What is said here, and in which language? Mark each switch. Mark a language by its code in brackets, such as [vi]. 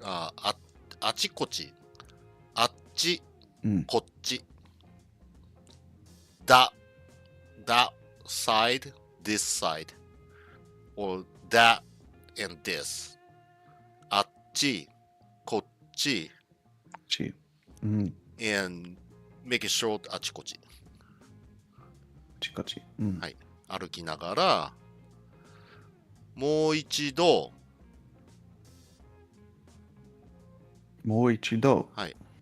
[ja] あちこち、あっち、こっち。 [en] that side, this side, or that and this. あっち、こっち、 and make it short あちこち。 [ja] あちこち、はい。歩きながら、もう一度、はい。